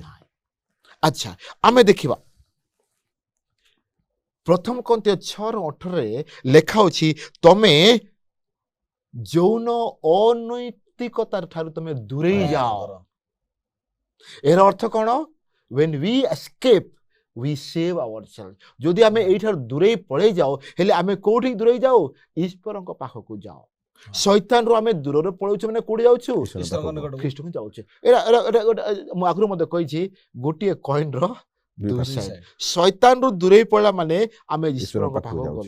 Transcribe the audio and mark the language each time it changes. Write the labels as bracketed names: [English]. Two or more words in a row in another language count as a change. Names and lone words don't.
[Odia] ଆଚ୍ଛା, ଆମେ ଦେଖିବା ପ୍ରଥମ କରିନ୍ଥିୟ 6:18 ଲେଖା ଅଛି, ତମେ ଯୌନ ଅନୈତିକତାର ଠାରୁ ତମେ ଦୂରେଇ ଯାଅ। ଏହାର ଅର୍ଥ କ'ଣ? [English] When we escape, we save ourselves. [Odia] ଯଦି ଆମେ ଏଇଠାରୁ ଦୂରେଇ ପଳେଇ ଯାଉ, ହେଲେ ଆମେ କୋଉଠି ଦୂରେଇ ଯାଉ? ଈଶ୍ୱରଙ୍କ ପାଖକୁ ଯାଉ। ଶୈତାନରୁ ଆମେ ଦୂରରେ ପଳଉଛୁ, ମାନେ କୋଉଠି ଯାଉଛୁ? ଖ୍ରୀଷ୍ଟଙ୍କୁ ଯାଉଛୁ। ମୁଁ ଆଗରୁ ମଧ୍ୟ କହିଛି, ଗୋଟିଏ କଏନ୍ର ଦୁଇ ସାଇଡ୍। ଶୈତାନରୁ ଦୂରେଇ ପଡ଼ିଲା ମାନେ ଆମେ ଈଶ୍ୱରଙ୍କ ପାଖକୁ ଗଲୁ।